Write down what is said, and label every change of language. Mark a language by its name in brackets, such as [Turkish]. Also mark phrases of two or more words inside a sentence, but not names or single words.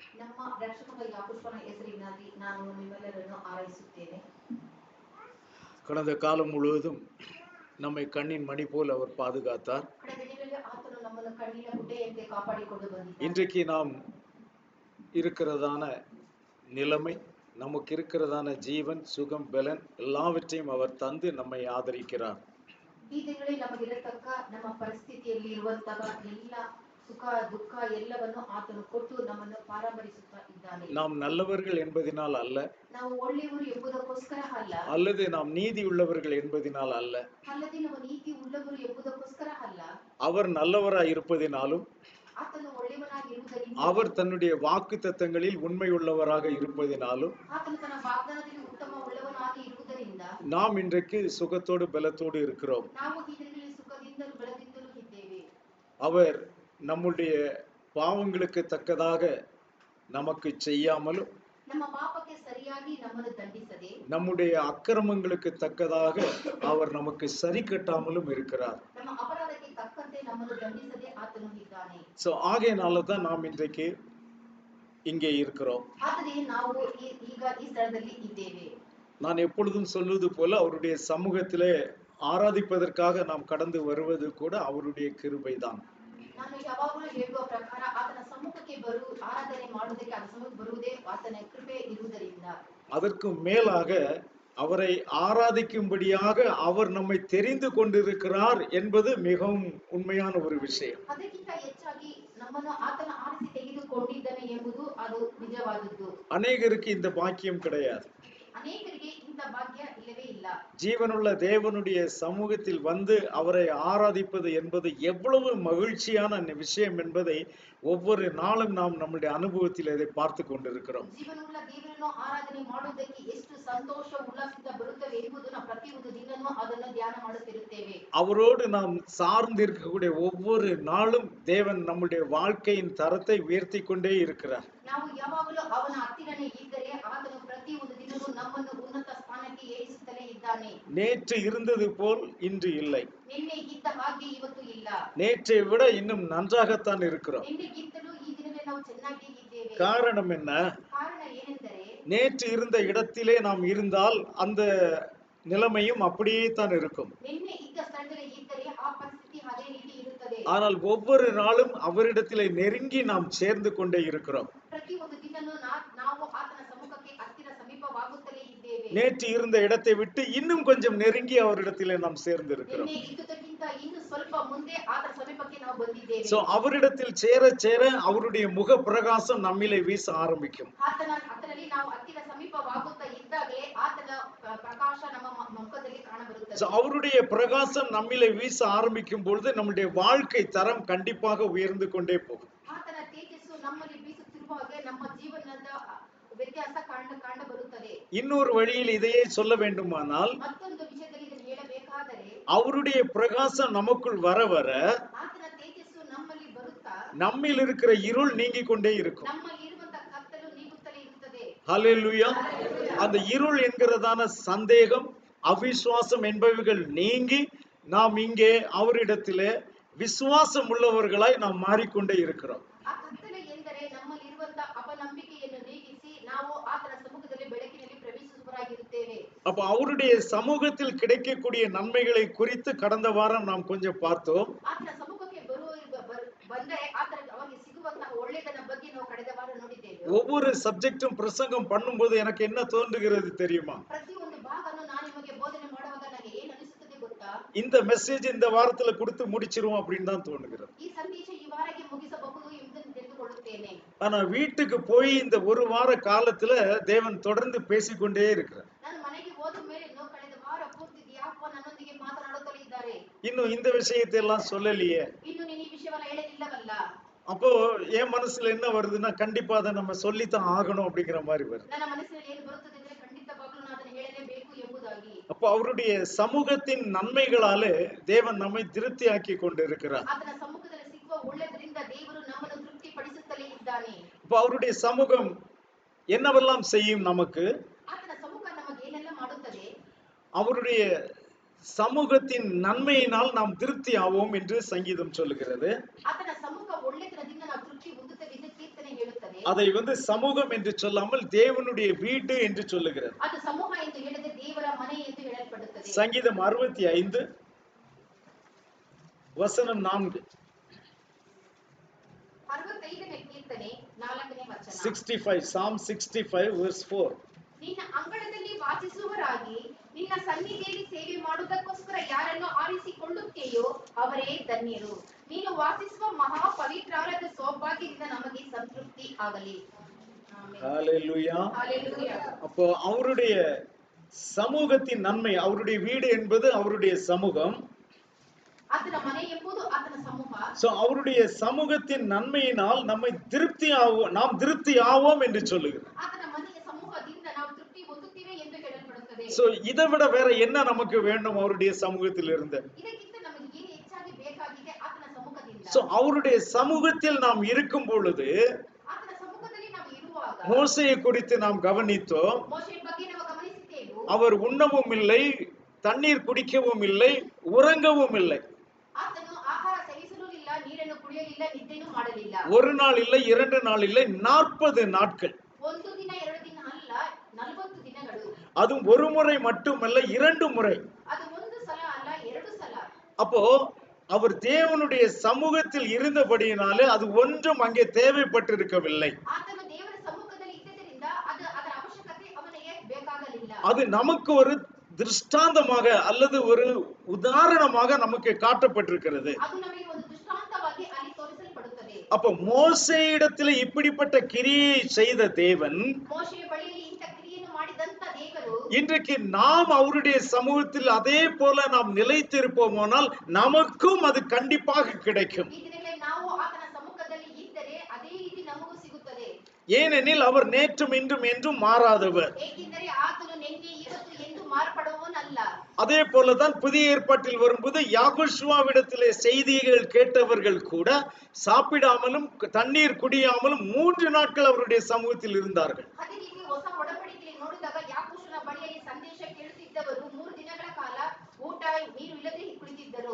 [Kannada] ನಮ್ಮ ರಕ್ಷಕನ ಯಾಕೋಬನ ಹೆಸರಿನಲ್ಲಿ ನಾನು ನಿಮ್ಮೆಲ್ಲರನ್ನು ಆರೈಸುತ್ತೇನೆ. [Tamil] கடந்த காலம் முழுவதும் நம்மை கண்ணின் மணி போல் அவர் பாதுகாத்தார். இன்றைக்கு நாம் இருக்கிறதான நிலைமை, நமக்கு இருக்கிறதான ஜீவன், சுகம், பலன் எல்லாவற்றையும் அவர் தந்து நம்மை ஆதரிக்கிறார். [Kannada] ಈ ದಿನಗಳಲ್ಲಿ ನಮಗಿರತಕ್ಕ ನಮ್ಮ ಪರಿಸ್ಥಿತಿಯಲ್ಲಿ ಇರುವಂತಹ ಎಲ್ಲ ಸುಖ ದುಃಖ ಎಲ್ಲವನ್ನು ಆತನು ಕೊಟ್ಟು ನಮ್ಮನ್ನು ಪರಾಮರಿಸುತ್ತಾ ಇದ್ದಾನೆ. [Tamil] நாம் நல்லவர்கள் என்பதினால் அல்ல, [Kannada] ನಾವು ಒಳ್ಳೆಯವರು ಎಂಬುದಕ್ಕೋಸ್ಕರ ಅಲ್ಲ, [Tamil] அல்லது நாம் நீதி உள்ளவர்கள் என்பதினால் அல்ல, [Kannada] ಅಲ್ಲದೆ ನಾವು ನೀತಿ ಉಳ್ಳವರು ಎಂಬುದಕ್ಕೋಸ್ಕರ ಅಲ್ಲ, [Tamil] அவர் நல்லவராய் இருப்பதினாலும் [Kannada] ಆತನು ಒಳ್ಳೆಯವನಾಗಿ ಇರುವುದರಿಂದ, [Tamil] அவர் தன்னுடைய வாக்குத்தத்தங்களில் உண்மை உள்ளவராக இருப்பதினாலும் [Kannada] ಆತನು ತನ್ನ ವಾಗ್ದಾನದಲ್ಲಿ ಉತ್ತಮ ಉಳ್ಳವನಾಗಿ ಇರುವುದರಿಂದ [Tamil] நாம் இன்றைக்கு சுகத்தோடு பலத்தோடு இருக்கிறோம். [Kannada] ನಾವು ಈ ದಿನಗಳಲ್ಲಿ ಸುಖದಿಂದಲೂ ಬಲದಿಂದಲೂ ಇದ್ದೇವೆ. [Tamil] அவர் நம்முடைய பாவங்களுக்கு தக்கதாக நமக்கு செய்யாமலும், [Kannada] ನಮ್ಮ ಪಾಪಕ್ಕೆ ಸರಿಯಾಗಿ ನಮ್ಮನ್ನು ದಂಡಿಸದೆ, [Tamil] நம்முடைய அக்கிரமங்களுக்கு தக்கதாக அவர் நமக்கு சரி கட்டாமலும் இருக்கிறார். [Kannada] ನಮ್ಮ ಅಪರಾಧಕ್ಕೆ ತಕ್ಕಂತೆ ನಮ್ಮನ್ನು ದಂಡಿಸದೆ ಆತನು ಇದ್ದಾನೆ. [Tamil] சோ ஆகையினால தான் நாம் இன்றைக்கு இங்கே இருக்கிறோம். [Kannada] ಆದರೆ ನಾವು ಈಗ ಈ ಸ್ಥಳದಲ್ಲಿ ಇದ್ದೇವೆ. [Tamil] நான் எப்பொழுதும் சொல்வது போல அவருடைய சமூகத்திலே ஆராதிப்பதற்காக நாம் கடந்து வருவது கூட அவருடைய கிருபைதான். [Kannada] ನಾನು ಯಾವಾಗಲೂ ಹೇಳುವ ಪ್ರಕಾರ ಆತನ ಸಮ್ಮುಖಕ್ಕೆ ಆರಾಧನೆ ಮಾಡುವುದಕ್ಕೆ ಆತನ ಸಮ್ಮುಖಕ್ಕೆ ಬರುವುದೇ ಆತನ ಕೃಪೆ ಇರುವುದರಿಂದ, [Tamil] அதற்கு மேலாக அவரை ஆராதிக்கும்படியாக அவர் நம்மை தெரிந்து கொண்டிருக்கிறார் என்பது மிகவும் உண்மையான ஒரு விஷயம். [Kannada] ಅದಕ್ಕಿಂತ ಹೆಚ್ಚಾಗಿ ನಮ್ಮನ್ನು ಆತನ ಆರಿಸಿ ತೆಗೆದುಕೊಂಡಿದ್ದಾನೆ ಎಂಬುದು ಅದು ನಿಜವಾದದ್ದು. [Tamil] அநேகருக்கு இந்த பாக்கியம் கிடையாது. [Kannada] ಅನೇಕರಿಗೆ ಇಂಥ ಭಾಗ್ಯ ಇಲ್ಲವೇ ಇಲ್ಲ. [Tamil] ஜீவனுள்ள தேவனுடைய சமூகத்தில் வந்து அவரை ஆராதிப்பது என்பது எவ்வளவு மகிழ்ச்சியான விஷயம் என்பதை ஒவ்வொரு நாளும் நாம் நம்முடைய அனுபவத்தில் அதை பார்த்து கொண்டிருக்கிறோம். [Kannada] ಜೀವನವುಳ್ಳ ದೇವರನ್ನು ಆರಾಧನೆ ಮಾಡುವುದಕ್ಕೆ ಎಷ್ಟು ಸಂತೋಷ ಉಲ್ಲಾಸದಿಂದ ಬರುತ್ತವೆ ಎಂಬುದನ್ನು ಪ್ರತಿಯೊಂದು ದಿನವೂ ಅದನ್ನು ಧ್ಯಾನ ಮಾಡುತ್ತಿರುತ್ತೇವೆ. [Tamil] அவரோடு நாம் சார்ந்து இருக்கக்கூடிய ஒவ்வொரு நாளும் தேவன் நம்முடைய வாழ்க்கையின் தரத்தை உயர்த்தி கொண்டே இருக்கிறார். [Kannada] ನಾವು ಯಾವಾಗಲೂ ಅವನ ಹತ್ತಿರನೇ ಇದ್ದರೆ ಆತನು ಪ್ರತಿಯೊಂದು ದಿನವೂ ನಮ್ಮನ್ನು ಉನ್ನತ ಸ್ಥಾನಕ್ಕೆ ಏರಿಸುತ್ತಲೇ ಇದ್ದಾನೆ. [Tamil] நேற்று இருந்தது போல் இன்று இல்லை. [Kannada] ನಿನ್ನೆ ಇದ್ದ ಹಾಗೆ ಇವತ್ತು ಇಲ್ಲ. [Tamil] நேற்றை விட இன்னும் நன்றாகத்தான் இருக்கிறோம். [Kannada] ನಿನ್ನೆಗಿಂತಲೂ ಈ ದಿನವೇ ನಾವು ಚೆನ್ನಾಗಿ ಇದ್ದೇವೆ. [Tamil] காரணம் என்ன? [Kannada] ಕಾರಣ ಏನೆಂದರೆ, [Tamil] நேற்று இருந்த இடத்திலே நாம் இருந்தால் அந்த நிலைமையும் அப்படியே தான் இருக்கும். [Kannada] ನಿನ್ನೆ ಇದ್ದ ಸ್ಥಳದಲ್ಲಿ ಇದ್ದರೆ ಆ ಪರಿಸ್ಥಿತಿ ಅದೇ ರೀತಿ ಇರುತ್ತದೆ. [Tamil] ஆனால் ஒவ்வொரு நாளும் அவரிடத்திலே நெருங்கி நாம் சேர்ந்து கொண்டே இருக்கிறோம். [Kannada] ಪ್ರತಿಯೊಂದು ದಿನವೂ ನಾವು ಆತನ ಸಮ್ಮುಖಕ್ಕೆ ಹತ್ತಿರ ಸಮೀಪವಾಗುತ್ತಲೇ ಇದ್ದೇವೆ. [Tamil] நேற்று இருந்த இடத்தை விட்டு இன்னும் கொஞ்சம் நெருங்கி அவரிடத்திலே நாம் சேர்ந்து இருக்கிறோம். [Kannada] ನಿನ್ನೆ ಇದ್ದುದಕ್ಕಿಂತ ಇನ್ನು ಸ್ವಲ್ಪ ಮುಂದೆ ಆತನ ಸಮೀಪಕ್ಕೆ ನಾವು ಬಂದಿದ್ದೇವೆ. [Tamil] சோ அவரிடத்தில் சேர சேர அவருடைய முக பிரகாசம் நம்மிலே வீச ஆரம்பிக்கும். [Kannada] ಆತನಲ್ಲಿ ನಾವು ಹತ್ತಿರ ಸಮೀಪವಾಗುತ್ತಾ ಇದ್ದಾಗಲೇ ಆತನ ಪ್ರಕಾಶ ನಮ್ಮ ಮುಖದಲ್ಲಿ ಕಾಣಬರುತ್ತದೆ. [Tamil] சோ அவருடைய பிரகாசம் நம்மிலே வீச ஆரம்பிக்கும் பொழுது நம்முடைய வாழ்க்கை தரம் கண்டிப்பாக உயர்ந்து கொண்டே போகும். [Kannada] ಆತನ ತೇಜಸ್ಸು ನಮ್ಮಲ್ಲಿ ಬೀಸುತ್ತಿರುವಾಗ ನಮ್ಮ ಜೀವನದ ವ್ಯತ್ಯಾಸ ಕಾಣಬರುತ್ತದೆ. [Tamil] இன்னொரு வழியில் இதையே சொல்ல வேண்டுமானால், [Kannada] ಮತ್ತೊಂದು ವಿಷಯದಲ್ಲಿ ಇದನ್ನು ಹೇಳಬೇಕಾದರೆ, [Tamil] அவருடைய பிரகாசம் நமக்குள் வர வர [Kannada] ಆತನ ತೇಜಸ್ಸು ನಮ್ಮಲ್ಲಿ ಬರುತ್ತಾ [Tamil] நம்மில் இருக்கிற இருள் நீங்கிக் கொண்டே இருக்கும். [Kannada] ನಮ್ಮಲ್ಲಿ ಇರುವಂತಹ ಕತ್ತಲು ನೀಗುತ್ತಲೇ ಇರುತ್ತದೆ. [Tamil] ஹல்லேலூயா. அந்த இருள் என்கிறதான சந்தேகம், அவிசுவாசம் என்பவைகள் நீங்கி நாம் இங்கே அவரிடத்திலே விசுவாசம் உள்ளவர்களாய் நாம் மாறிக்கொண்டே இருக்கிறோம். [Kannada] ಆ ಕತ್ತಲೆ ಎಂದರೆ ನಮ್ಮಲ್ಲಿ ಇರುವಂತಹ ಅಪನಂಬಿಕೆಯನ್ನು ನೀಗಿಸಿ ನಾವು ಆತನ ಸಮ್ಮುಖದಲ್ಲಿ ಬೆಳಕಿನಲ್ಲಿ ಪ್ರವೇಶಿಸುವವರಾಗಿರುತ್ತೇವೆ. [Tamil] அப்ப அவருடைய சமூகத்தில் கிடைக்கக்கூடிய நன்மைகளை குறித்து கடந்த வாரம் நாம் கொஞ்சம் பார்த்தோம். [Kannada] ಆತನ ಸಮ್ಮುಖಕ್ಕೆ ಬಂದರೆ ಅವರಿಗೆ ಸಿಗುವಂತಹ ಒಳ್ಳೆಯದನ್ನ ಬಗ್ಗೆ ನಾವು ಕಳೆದ ವಾರ ನೋಡಿದ್ದೇವೆ. [Tamil] ஒவ்வொரு சப்ஜெக்டும் பிரசங்கம் பண்ணும்போது எனக்கு என்ன தோன்றுகிறது தெரியுமா? [Kannada] ಪ್ರತಿಯೊಂದು ಭಾಗವನ್ನು ನಾನು ನಿಮಗೆ ಬೋಧನೆ ಮಾಡುವಾಗ ನನಗೆ ಏನು ಅನಿಸುತ್ತದೆ ಗೊತ್ತಾ? [Tamil] இந்த மெசேஜ் இந்த வாரத்துல கொடுத்து முடிச்சிருவோம் அப்படின்னு தான் தோணுகிறது. [Kannada] ಈ ಸಂದೇಶ ಈ ವಾರಕ್ಕೆ ಮುಗಿಸಬಹುದು ಎಂಬುದನ್ನು ತಿಳಿದುಕೊಳ್ಳುತ್ತೇನೆ. [Tamil] ஆனா வீட்டுக்கு போய் இந்த ஒரு வார காலத்துல தேவன் தொடர்ந்து பேசிக்கொண்டே இருக்கிறார். [Kannada] ನಾನು ಮನೆಗೆ ಹೋದ ಮೇಲೆ ಕಳೆದ ವಾರ ಪೂರ್ತಿ ಯಾಕೋ ನನ್ನೊಂದಿಗೆ ಮಾತನಾಡುತ್ತಲೇ ಇದ್ದಾರೆ. [Tamil] இன்னும் இந்த விஷயத்தை எல்லாம் சொல்லலையே. [Kannada] ಇನ್ನು ನೀನು ಈ ವಿಷಯವನ್ನ ಹೇಳಲಿಲ್ಲವಲ್ಲ. [Tamil] அப்போ என் மனசுல என்ன வருதுன்னா, கண்டிப்பா அதை நம்ம சொல்லித்தான் ஆகணும் அப்படிங்கிற மாதிரி வருது. [Kannada] ನನ್ನ ಮನಸ್ಸಿನಲ್ಲಿ ಏನು ಬರುತ್ತದೆ ಅಂದ್ರೆ, ಖಂಡಿತವಾಗ್ಲೂ ನಾನು ಅದನ್ನು ಹೇಳಲೇಬೇಕು ಎಂಬುದಾಗಿ. [Tamil] அப்போ அவருடைய சமூகத்தின் நன்மைகளாலே தேவன் நம்மை திருப்தியாக்கி கொண்டிருக்கிறார். [Kannada] ಆತನ ಸಮ್ಮುಖದಲ್ಲಿ ಸಿಗುವ ಒಳ್ಳೆಯದರಿಂದ ದೇವರು ನಮ್ಮನ್ನು ತೃಪ್ತಿಪಡಿಸುತ್ತಲೇ ಇದ್ದಾನೆ. [Tamil] இப்போ அவருடைய சமூகம் என்னவெல்லாம் செய்யும் நமக்கு? [Kannada] ಆತನ ಸಮ್ಮುಖ ನಮಗೆ ಏನೆಲ್ಲ ಮಾಡುತ್ತದೆ? [Tamil] அவருடைய சமூகத்தின் நன்மையினால் நாம் திருப்தி ஆவோம் என்று சங்கீதம் சொல்லுகிறது. [Kannada] ಆತನ ಸಮ್ಮುಖ ಒಳ್ಳೆಯದರಿಂದ ನಾವು ತೃಪ್ತಿ ಹೊಂದುತ್ತೇವೆ ಎಂದು ಕೀರ್ತನೆ ಹೇಳುತ್ತದೆ. [Tamil] அதை சமூகம் என்று சொல்லாமல் தேவனுடைய வீடு என்று சொல்லுகிறது. [Kannada] ಅದು ಸಮೂಹ ಎಂದು ಹೇಳಿದ್ರೆ ದೇವರ ಮನೆ ಎಂದು ಹೇಳಲ್ಪಡುತ್ತದೆ. [Tamil] சங்கீதம் 65 வசனம் 4. [Kannada] 65ನೇ ಕೀರ್ತನೆ 4ನೇ ವಚನ. [English] 65 Psalm 65 verse 4. [Kannada] ನಿನ್ನ ಅಂಗಳದಲ್ಲಿ ವಾಸಿಸುವರಾಗಿ ನಿನ್ನ ಸನ್ನಿಧಿಯಲ್ಲಿ ಸೇವೆ ಮಾಡುವುದಕ್ಕೋಸ್ಕರ ಯಾರನ್ನು ಆರಿಸಿಕೊಳ್ಳುತ್ತೆಯೋ ಅವರೇ ಧನ್ಯರು. ನೀನು ವಾಸಿಸುವ ಮಹಾ ಪವಿತ್ರಾಲಯದ ಸೌಭಾಗ್ಯದಿಂದ ನಮಗೆ ಸಂತೃಪ್ತಿ ಆಗಲಿ. [Tamil] ஹalleluya. ஹalleluya. அப்போ அவருடைய சமூகத்தின் நன்மை, அவருடைய வீடு என்பது அவருடைய சமூகம். [Kannada] ಆತನ ಮನೆ ಎಂಬುದು ಆತನ ಸಮೂಹ. [Tamil] சோ அவருடைய சமூகத்தின் நன்மையினால் நம்மை நாம் திருப்தி ஆவோம் என்று சொல்லுகிறது. [Kannada] ಆತನ ಮನೆಯ ಸಮೂಹದಿಂದ ನಾವು ತೃಪ್ತಿ ಹೊಂದುತ್ತೇವೆ ಎಂದು ಹೇಳಲ್ಪಡುತ್ತದೆ. [Tamil] சோ இதை விட வேற என்ன நமக்கு வேண்டும் அவருடைய சமூகத்தில் இருந்து? [Kannada] ಇದಕ್ಕಿಂತ ನಮಗೆ ಏನು ಹೆಚ್ಚಾಗಿ ಬೇಕಾಗಿದೆ ಆತನ ಸಮ್ಮುಖದಿಂದ. [Tamil] சோ அவருடைய சமூகத்தில் நாம் இருக்கும் பொழுது [Kannada] ಆತನ ಸಮ್ಮುಖದಲ್ಲಿ ನಾವು ಇರುವಾಗ [Tamil] மோசேயை குறித்து நாம் கவனித்தோம். [Kannada] ಮೋಶೆಯ ಬಗ್ಗೆ ನಾವು ಗಮನಿಸಿದ್ದೇವೆ. [Tamil] அவர் உண்ணவும் இல்லை, தண்ணீர் குடிக்கவும் இல்லை, உறங்கவும் இல்லை. [Kannada] ಆತನು ಆಹಾರ ಸೇವಿಸಲೂ ಇಲ್ಲ, ನೀರನ್ನು ಕುಡಿಯಲಿಲ್ಲ, ನಿದ್ದೆನೂ ಮಾಡಲಿಲ್ಲ. [Tamil] ஒரு நாள் இல்லை, 2 நாள் இல்லை, 40 நாட்கள். [Kannada] ಒಂದು ದಿನ 2 ದಿನ ಅಲ್ಲ, 40 ದಿನಗಳು. [Tamil] அதுவும் ஒரு முறை மட்டுமல்ல, 2 முறை. [Kannada] ಅದು ಒಂದು ಸಲ ಅಲ್ಲ, 2 ಸಲ. [Tamil] அப்போ அவர் தேவனுடைய சமூகத்தில் இருந்தபடியினாலே அது ஒன்றும் அங்கே தேவைப்பட்டிருக்கவில்லை. [Kannada] ಆತನು ದೇವರ ಸಮ್ಮುಖದಲ್ಲಿ ಇದ್ದರಿಂದ ಅದರ ಅವಶ್ಯಕತೆ ಅವನಿಗೆ ಬೇಕಾಗಲಿಲ್ಲ. [Tamil] அது நமக்கு ஒரு திருஷ்டாந்தமாக அல்லது ஒரு உதாரணமாக நமக்கு காட்டப்பட்டிருக்கிறது. [Kannada] ಅದು ನಮಗೆ ಒಂದು ದೃಷ್ಟಾಂತವಾಗಿ ಅಲ್ಲಿ ತೋರಿಸಲ್ಪಡುತ್ತದೆ. [Tamil] அப்ப மோசேயிடத்தில் இப்படிப்பட்ட கிரியை செய்த தேவன், [Kannada] ಮೋಶೆಯ ಬಳಿಯಲ್ಲಿ ಇಂಥ ಕ್ರಿಯೆಯನ್ನು ಮಾಡಿದಂತ ದೇವರು, [Tamil] இன்றைக்கு நாம் அவருடைய சமூகத்தில் அதே போல நாம் நிலைத்திருப்போமானால் நமக்கும் அது கண்டிப்பாக கிடைக்கும். [Kannada] ಈ ದಿನಗಳಲ್ಲಿ ನಾವು ಆತನ ಸಮ್ಮುಖದಲ್ಲಿ ಇದ್ದರೆ ಅದೇ ರೀತಿ ನಮಗೂ ಸಿಗುತ್ತದೆ. [Tamil] ஏனெனில் அவர் நேற்றும் இன்றும் என்றும் மாறாதவர். [Kannada] ಏಕೆಂದರೆ ಆತನು ನಿನ್ನೆ ಇವತ್ತು ಎಂದು ಮಾರ್ಪಡುವವನಲ್ಲ. [Tamil] அதே போலதான் புதிய ஏற்பாட்டில் வரும்போது யாகோஷுவாவிடத்திலே செய்திகள் கேட்டவர்கள் கூட சாப்பிடாமலும் தண்ணீர் குடியாமலும் 3 நாட்கள் அவருடைய சமூகத்தில் இருந்தார்கள். [Kannada] ಅದೇ ರೀತಿ ಹೊಸ ಒಡಂಬಡಿಕೆಯಲ್ಲಿ ನೋಡಿದಾಗ ಯಾಕೋಬನ ಬಳಿಯಲ್ಲಿ ಸಂದೇಶ ಕೇಳುತ್ತಿದ್ದವರು 3 ದಿನಗಳ ಕಾಲ ಊಟ ನೀರು ಇಲ್ಲದೆ ಕುಳಿತಿದ್ದರು.